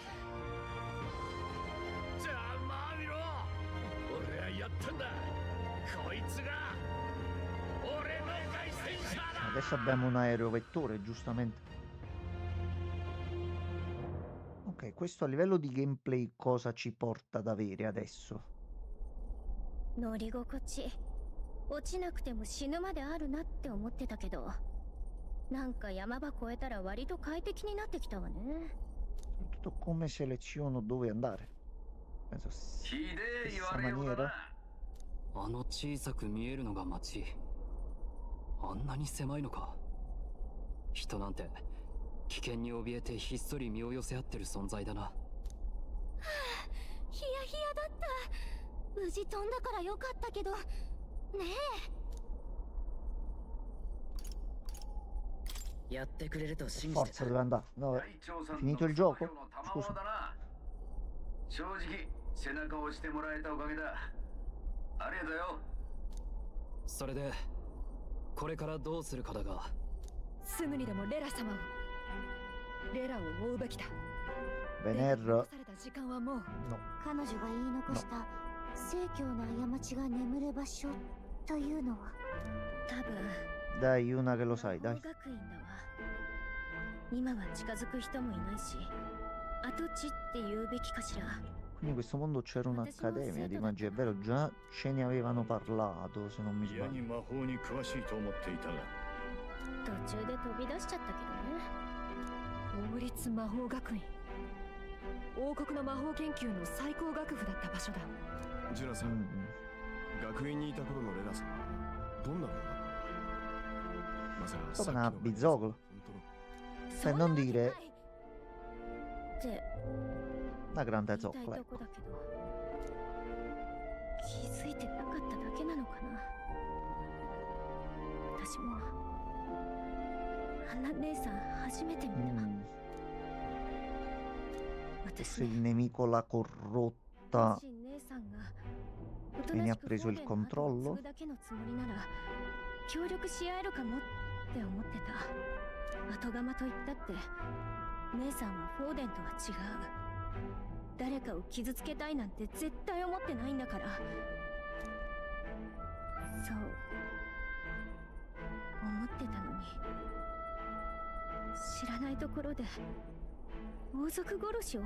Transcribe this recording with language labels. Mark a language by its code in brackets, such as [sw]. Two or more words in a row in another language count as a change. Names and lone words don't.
[it] Adesso abbiamo un aerovettore, giustamente. Ok, questo a livello di gameplay cosa ci porta ad avere adesso? [ja] 乗り心地落ちなくても死ぬまであるなって思ってたけど、なんか山場越えたら割と快適になってきたわね。 [it] Soprattutto come seleziono dove andare. Penso stessa maniera. [ja] あの小さく見えるのが街。あんなに狭いのか。人なんて危険に怯えてひっそり身を寄せ合ってる存在だな。はあ、ヒヤヒヤだった。無事飛んだからよかったけどねえ。やってくれると信じて [it] Forza dove andare? No, è finito il gioco? Scusa. [ja] 正直背中を押してもらえたおかげだ。ありがとうよ。それでこれからどうするかだが。すぐにでもレラ様を。レラを追うべきだ。 [it] Vener. [ja] 時間はもう。彼女が言い残した聖教の過ちが眠る場所というのは多分 [it] Dai, una che lo sai, dai. [ja] 学院だわ。今は近づく人もいないし、跡地って言うべきかしら。 [it] Quindi in questo mondo c'era un'accademia di magia, è vero, già ce ne avevano parlato, se non mi sbaglio. [ja] 途中で飛び出しちゃったけどね。王立魔法学院。王国の魔法研究の最高学府だった場所だ。ジュラさん、学院にいた頃のレナさんはどんなものだったの？まさか [it] Come una bizzocolo. Per non dire una grande zoccola. [ja] 気づいてなかっただけなのかな。私もあんな姉さん初めて見た。 [it] Se il nemico l'ha corrotta e ne ha preso il controllo. [ja] 協力し合えるかもって思ってた。後釜と言ったって姉さんはフォーデンとは違う。誰かを傷つけたいなんて絶対思ってないんだから。そう思ってたのに、知らないところで王族殺しを。